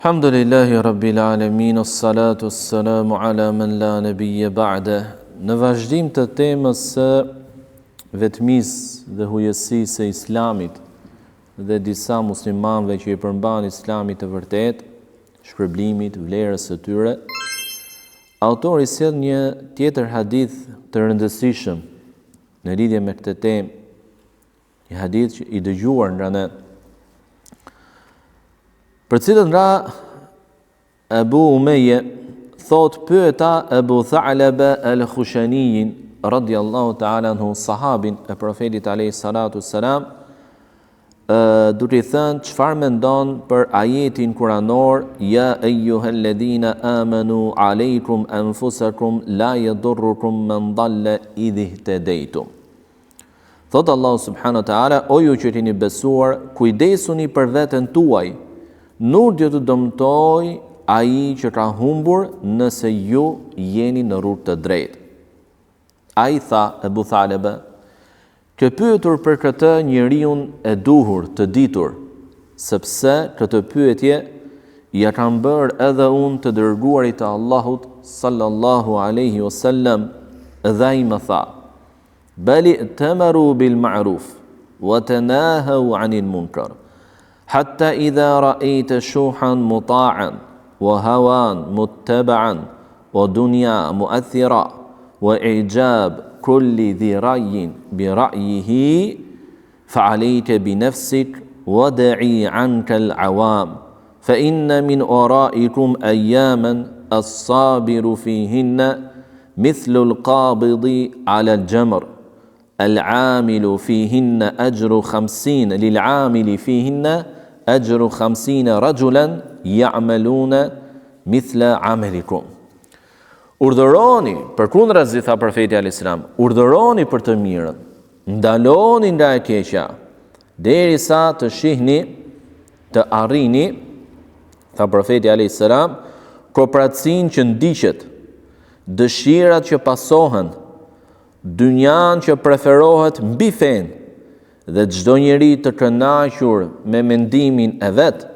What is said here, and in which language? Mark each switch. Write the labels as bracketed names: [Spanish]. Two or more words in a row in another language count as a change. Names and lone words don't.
[Arabic] الحمد لله رب العالمين الصلاة السلام على من لا نبي بعد. [Albanian] Në vazhdim të temës së vetmisë dhe hujësisë së Islamit dhe disa muslimanëve që i përmban Islamit të vërtet, shpërblimit, vlerës së tyre, autori sjell një tjetër hadith të rëndësishëm në lidhje me këtë temë, një hadith që i dëgjuar nga ne, për cilën ra Abu Umeje thot pyeta Abu Tha'laba al-Khushaniyin [Arabic] رضي الله تعالى عنه, [Albanian] sahabin e profetit [Arabic] عليه الصلاة والسلام, [Albanian] duke i thënë çfarë mendon për ajetin kuranor [Arabic] يا أيها الذين آمنوا عليكم أنفسكم لا يضركم من ضل إذا اهتديتم. [Albanian] Thot Allah [Arabic] سبحانه وتعالى, [Albanian] o ju që jeni besuar, kujdesuni për veten tuaj, nuk do të dëmtoj ai që ka humbur nëse ju jeni në rrugë të drejtë. Ai tha, Abu Tha'laba, ke pyetur për këtë njeriu e duhur, të ditur, sepse këtë pyetje ja kam bërë edhe unë të dërguarit të Allahut [Arabic] صلى الله عليه وسلم, [Albanian] dhe ai më tha, [Arabic] بل تأمروا بالمعروف وتناهوا عن المنكر. حتى إذا رأيت شوحا مطاعا وهوان متبعا ودنيا مؤثرا وإعجاب كل ذي رأي برأيه فعليك بنفسك ودعي عنك العوام فإن من ورائكم أياما الصابر فيهن مثل القابض على الجمر العامل فيهن أجر 50 للعامل فيهن أجر 50 رجلا يعملون مثل عملكم. [Albanian] Urdhëroni, përkundrazi tha profeti [Arabic] عليه السلام, [Albanian] urdhëroni për të mirën, ndaloni nga e keqja, derisa të shihni, të arrini, tha profeti [Arabic] عليه السلام, [Albanian] kopratësinë që ndiqet, dëshirat që pasohen, dynjan që preferohet mbi fen, dhe çdo njeri të kënaqur me mendimin e vet,